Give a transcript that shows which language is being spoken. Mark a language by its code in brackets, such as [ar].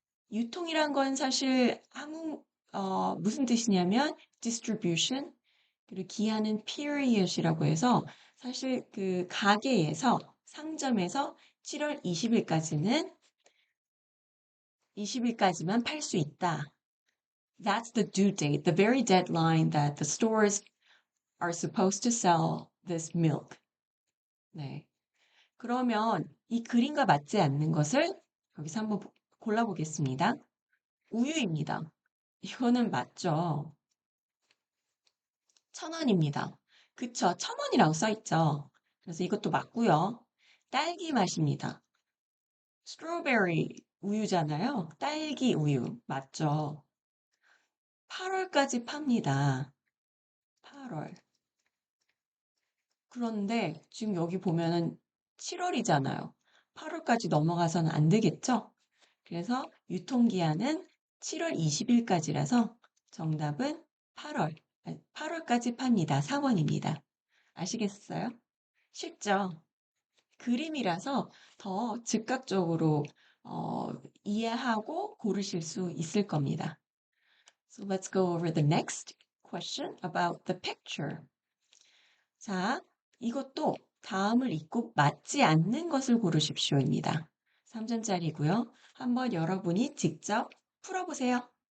[ko] 유통이란 건 사실 무슨 뜻이냐면 distribution, 그리고 기한은 period이라고 해서 사실 그 가게에서 상점에서 7월 20일까지만 팔 수 있다. [en] That's the due date, the very deadline that the stores are supposed to sell this milk. [ko] 네. 그러면 이 그림과 맞지 않는 것을 여기서 한번 골라보겠습니다. 우유입니다. 이거는 맞죠? 1,000원입니다. 그쵸? 1,000원이라고 써있죠? 그래서 이것도 맞고요. 딸기 맛입니다. 스트로베리 우유잖아요. 딸기 우유. 맞죠? 8월까지 팝니다. 8월. 그런데 지금 여기 보면은 7월이잖아요. 8월까지 넘어가서는 안 되겠죠? 그래서 유통기한은 7월 20일까지라서 정답은 8월. 8월까지 팝니다. 3원입니다. 아시겠어요? 쉽죠? 그림이라서 더 즉각적으로 어, 이해하고 고르실 수 있을 겁니다. [en] So let's go over the next question about the picture. [ko] 자, 이것도 다음을 읽고 맞지 않는 것을 고르십시오입니다. 3점짜리고요. 한번 여러분이 직접 풀어보세요.